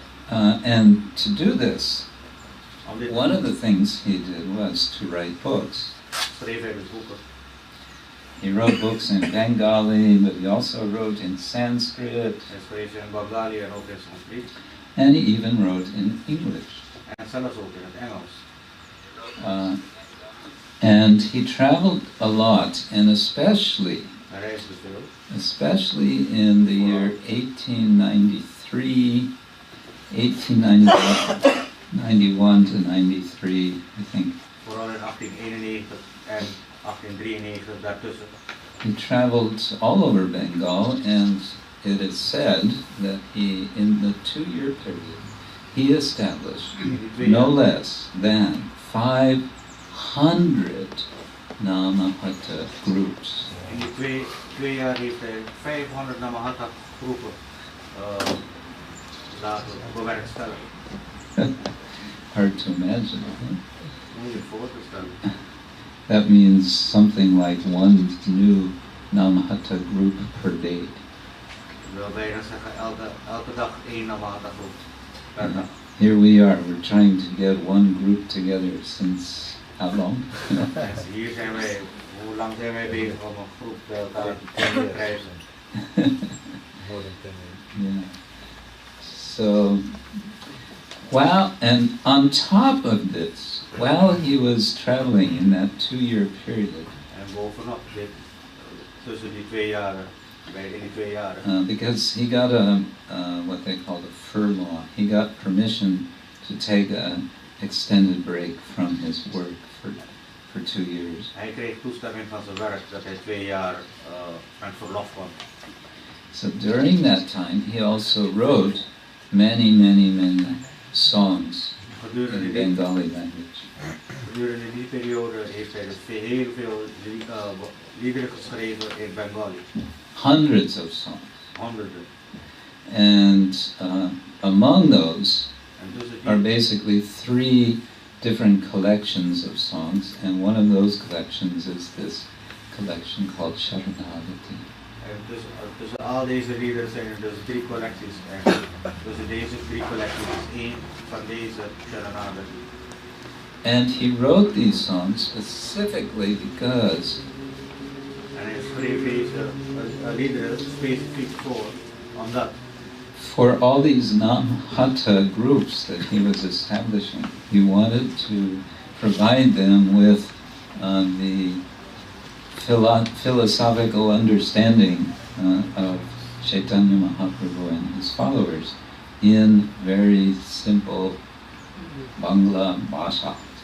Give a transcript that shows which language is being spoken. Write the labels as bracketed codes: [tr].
[en] And to do this, one of the things he did was to write books. [nl] Schreef hij dus boeken. [en] He wrote books in Bengali, but he also wrote in Sanskrit. [nl] Hij schreef in Bengali en ook in Sanskriet. [en] And he even wrote in English. [nl] En zelfs ook in het Engels. [en] And he traveled a lot, and especially in the year 1893, 1891 to 93, I think. [nl] Vooral in 1891 en 1893 daartussen. [en] He traveled all over Bengal, and it is said that he, in the 2-year period, he established no less than 500 Namahatta groups. [nl] In die twee jaar heeft hij 500 Namahatta groepen laten bewerkstelligen. [en] Hard to imagine, huh? [nl] Moet je voor te stellen. [en] That means something like one new Namahatta group per day. [nl] Ik wil bijna zeggen elke dag één Namahatta groep per dag. [en] Here we are, we're trying to get one group together since how long? [nl] Hier zijn wij, hoe lang zijn wij bezig om een groep bij elkaar te krijgen? [en] More than 10 years. Yeah. So, and on top of this, while he was traveling in that 2-year period, [nl] en bovenop dit, tussen die 2 jaren, in die 2 jaren. [en] Because he got what they called a furlough. He got permission to take an extended break from his work for 2 years. [nl] Hij kreeg toestemming van zijn werk dat hij 2 jaar met verlof kwam. [en] So during that time, he also wrote many, many, many songs in Bengali language. [nl] Gedurende die periode heeft hij dus heel veel liederen geschreven in Bengali. [en] Hundreds of songs. [nl] Honderden. [en] And among those are basically 3 different collections of songs, and one of those collections is this collection called Saranagati. [nl] En tussen al deze liederen zijn er dus 3 collecties. En tussen deze 3 collecties is 1 van deze Saranagati. [en] And he wrote these songs specifically because [nl] En hij schreef deze liederen specifiek voor, omdat [en] for all these Namhata groups that he was establishing, he wanted to provide them with the philosophical understanding of Chaitanya Mahaprabhu and his followers in very simple Bangla Bhasha.